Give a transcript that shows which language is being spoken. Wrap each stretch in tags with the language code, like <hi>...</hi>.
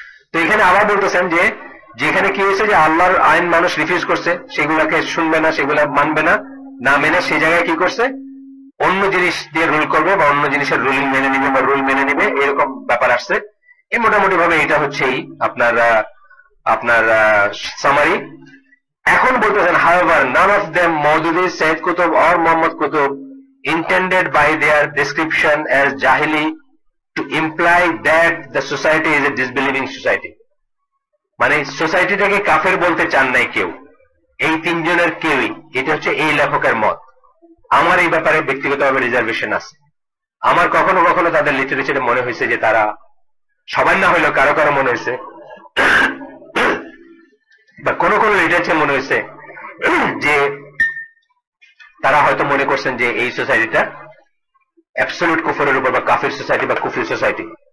<bn>তো এখানে আবার বলতেছেন যে যেখানে কি হয়েছে যে আল্লাহর আইন মানুষ রিফিউজ করছে, সেগুলাকে শুনবে না, সেগুলা মানবে না, না মেনে সেই জায়গায় কি করছে অন্য জিনিস দিয়ে রুল করবে বা অন্য জিনিসের রুলিং মেনে নিবে বা রুল মেনে নিবে, এরকম ব্যাপার আসছে। এই মোটামুটি ভাবে এটা হচ্ছেই আপনার আপনার সামারি। এখন বলতেছেন</bn> <en>however none of them Maududi, Sayyid Qutb or Muhammad Qutb intended by their description as jahili to imply that the society is a disbelieving society।</en> <bn>মানে সোসাইটিটাকে কাফের বলতে চান নাই কেউ, এই তিনজনের কেউই। এটা হচ্ছে এই লেখকের মত। আমার এই ব্যাপারে ব্যক্তিগতভাবে রিজার্ভেশন আছে। আমার কখনো কখনো তাদের লিটারেচারে মনে হয়েছে যে তারা, সবার না হইলেও কারো কারো মনে হয়েছে বা কোন কোন লিটারেচার মনে হয়েছে যে তারা হয়তো মনে করছেন যে এই সোসাইটিটা অ্যাবসলিউট কুফরের উপর বা কাফির সোসাইটি বা কুফরি সোসাইটি।</bn>